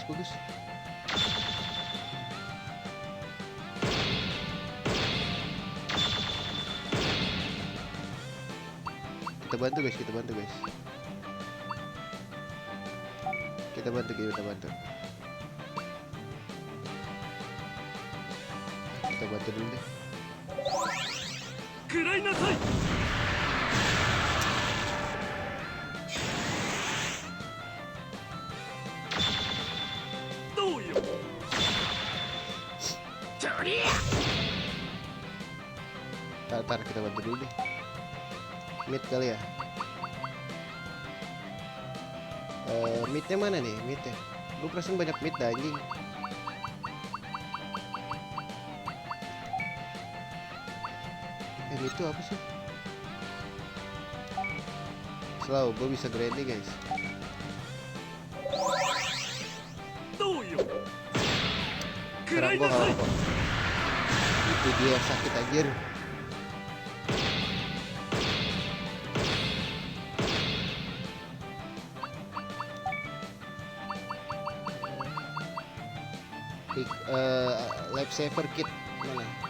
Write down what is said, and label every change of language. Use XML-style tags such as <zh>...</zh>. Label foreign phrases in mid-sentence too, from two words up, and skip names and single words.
<id>Kita bantu guys. Kita bantu. Kita Kita bantu dulu deh.</id> <ja>食らいなさい。どうよ。とりゃ</ja> <id>Tar kita bantu dulu deh. Mid kali ya. Midnya mana nih? Midnya. Gue perasaan banyak mid dah anjing. Itu apa sih? Slow, gue bisa grinding guys.</id> <ja>どうよ。食ら</ja> <id>Serang</id> <ja>い</ja> <id>gue</id> <ja>なさ</ja> <id>kalau</id> <ja>い。</ja> <id>kok. Itu dia yang sakit anjir.</id> <en>Life saver kit mana?</en>